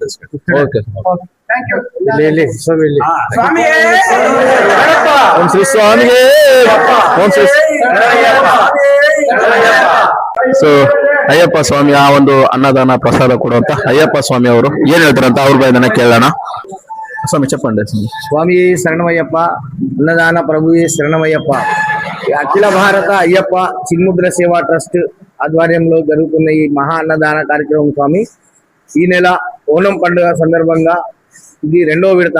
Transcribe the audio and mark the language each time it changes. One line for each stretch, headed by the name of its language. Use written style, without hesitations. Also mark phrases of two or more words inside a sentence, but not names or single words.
English: thank you.
Kannada: ಸೊ ಅಯ್ಯಪ್ಪ ಸ್ವಾಮಿ ಆ ಒಂದು ಅನ್ನದಾನ ಪ್ರಸಾದ ಕೊಡುವಂತ ಅಯ್ಯಪ್ಪ ಸ್ವಾಮಿ ಅವರು ಏನ್ ಹೇಳ್ತಾರಂತ ಅವ್ರ ಬಾಯಿಂದ ಕೇಳೋಣ.
Telugu: స్వామి చెప్పండి. స్వామి శరణమయ్యప్ప, అన్నదాన ప్రభు శరణమయ్యప్ప. అఖిల భారత అయ్యప్ప చిన్ముద్ర సేవా ట్రస్ట్ ఆధ్వర్యంలో జరుగుతున్న ఈ మహా అన్నదాన కార్యక్రమం స్వామి ఈ నెల ఓణం పండుగ సందర్భంగా ఇది 2వ విడత.